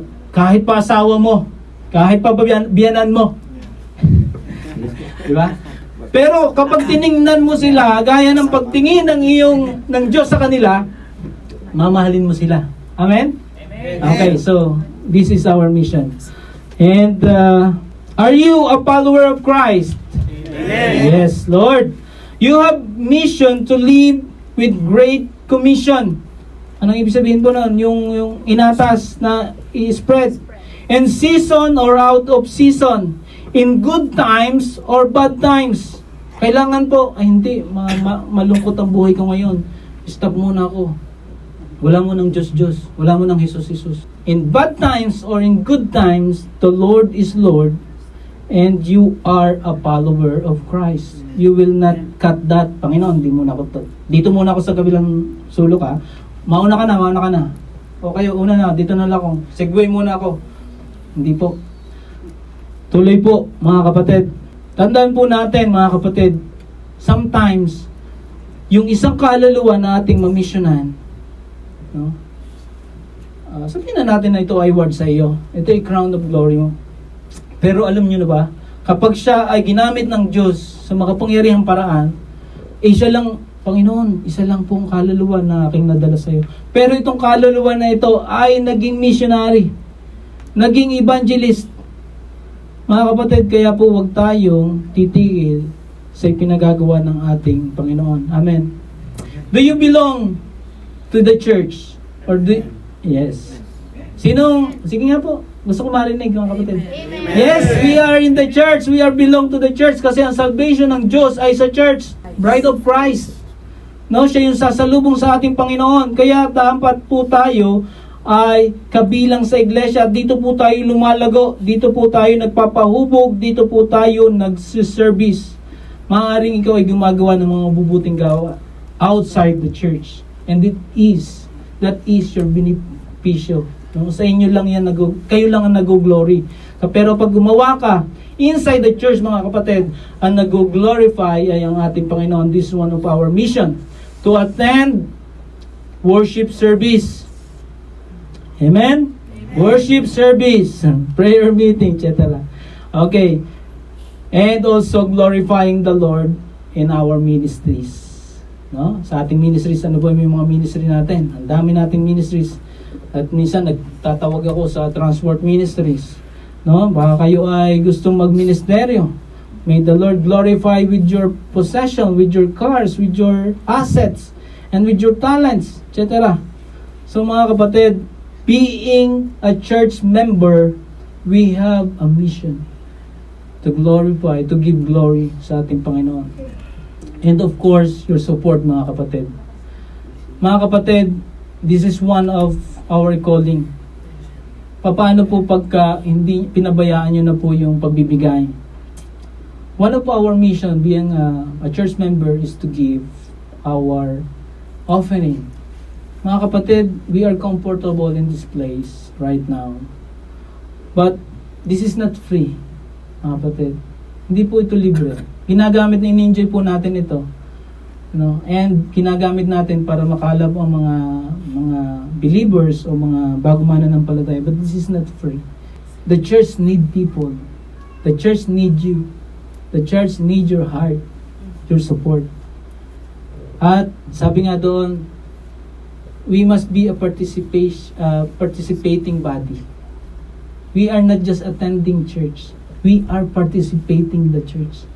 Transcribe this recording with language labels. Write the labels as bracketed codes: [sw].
[tl] Kahit pa asawa mo, kahit pa biyanan mo. Di ba? Pero kapag tiningnan mo sila, gaya ng pagtingin ng Diyos sa kanila, mamahalin mo sila. [en] Amen? Okay, so this is our mission. And are you a follower of Christ? Amen. Yes, Lord. You have mission to live with great commission. [tl] Anong ibig sabihin po nun? Yung inatas na i-spread. [en] In season or out of season. In good times or bad times. [tl] Kailangan po, hindi, malungkot ang buhay ko ngayon. Stop muna ako. Wala mo ng Diyos. Wala mo ng Jesus. [en] In bad times or in good times, the Lord is Lord and you are a follower of Christ. You will not cut that. [tl] Panginoon, dito muna ako sa kabilang sulok ha. Mauna ka na. O kayo, una na, dito na lang ako. Segway muna ako. Hindi po. Tuloy po, mga kapatid. Tandaan po natin, mga kapatid, sometimes, yung isang kaluluwa na ating mamisyonan, sabihin na natin na ito ay award sa iyo. Ito ay crown of glory mo. Pero alam nyo na ba, kapag siya ay ginamit ng Diyos sa makapangyarihang paraan, siya lang, Panginoon, isa lang pong kaluluwa na aking nadala sa iyo. Pero itong kaluluwa na ito ay naging missionary, naging evangelist. Mga kapatid, kaya po huwag tayong titigil sa pinagagawa ng ating Panginoon. [en] Amen. Do you belong to the church? [tl] Yes. Sige nga po. Gusto ko marinig mga kapatid. [en] Amen. Yes, we are in the church. We are belong to the church [tl] kasi ang salvation ng Diyos ay sa church. [en] Bride of Christ. [tl] Siya yung sasalubong sa ating Panginoon. Kaya dapat po tayo ay kabilang sa iglesia. Dito po tayo lumalago. Dito po tayo nagpapahubog. Dito po tayo nagsiservice. Maaaring ikaw ay gumagawa ng mga mabubuting gawa [en] outside the church. And that is your beneficial. [tl] Sa inyo lang yan, kayo lang ang nag-glory. Pero pag gumawa ka [en] inside the church, [tl] mga kapatid, ang nag-glorify ay ang ating Panginoon. [en] This is one of our mission. To attend worship service. Amen? Worship service, prayer meeting, etc. Okay. And also glorifying the Lord in our ministries. [tl] Sa ating ministries, ano ba yung mga ministry natin? Ang dami nating ministries. At minsan nagtatawag ako sa transport ministries. Baka kayo ay gustong magministeryo. [en] May the Lord glorify with your possession, with your cars, with your assets, and with your talents, etc. So mga kapatid, being a church member, we have a mission to glorify, to give glory [tl] sa ating Panginoon. [en] And of course, your support, mga kapatid. Mga kapatid, this is one of our calling. [tl] Paano po pagka hindi pinabayaan nyo na po yung pagbibigay? [en] One of our mission being a church member is to give our offering. Mga kapatid, we are comfortable in this place right now. But this is not free, [tl] mga kapatid. Hindi po ito libre. Ginagamit na in-enjoy po natin ito. And ginagamit natin para makalab ang mga believers o mga bago mananampalataya. [en] But this is not free. The church need people. The church need you. The church need your heart, your support. [tl] At sabi nga doon, [en] we must be a participating body. We are not just attending church. We are participating the church.